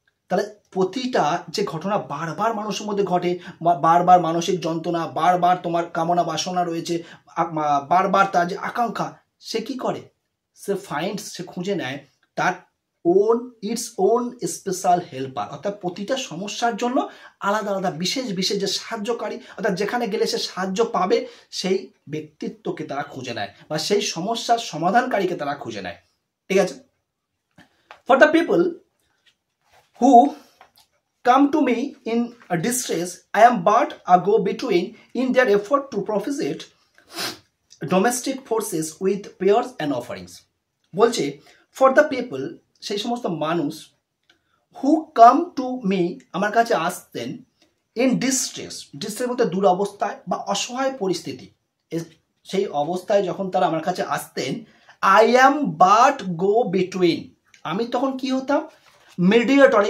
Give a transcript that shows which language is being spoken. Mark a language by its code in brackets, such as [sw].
[bn] তাহলে প্রতিটা যে ঘটনা বারবার মানুষের মধ্যে ঘটে, বারবার মানসিক যন্ত্রণা, বারবার তোমার কামনা বাসনা রয়েছে, বারবার তার যে আকাঙ্ক্ষা, সে কি করে, সে ফাইন্ডস, সে খুঁজে নেয় তার [en] its own special helper, [bn] অর্থাৎ প্রতিটা সমস্যার জন্য আলাদা আলাদা বিশেষ বিশেষ যে সাহায্যকারী, অর্থাৎ যেখানে গেলে সে সাহায্য পাবে, সেই ব্যক্তিত্বকে তারা খুঁজে নেয়, বা সেই সমস্যার সমাধানকারীকে তারা খুঁজে নেয়, ঠিক আছে। [en] For the people who come to me in distress, I am but a go-between in their effort to propitiate domestic forces with prayers and offerings. [bn] বলছে [en] for the people, [bn] সেই সমস্ত মানুষ, [en] who come to me, [bn] আমার কাছে আসতেন, [en] in distress, [bn] distress বলতে দুরবস্থায় বা অসহায় পরিস্থিতি, সেই অবস্থায় যখন তারা আমার কাছে আসতেন, [en] I am but go-between, [bn] আমি তখন কি হতাম, মিডিয়েটর।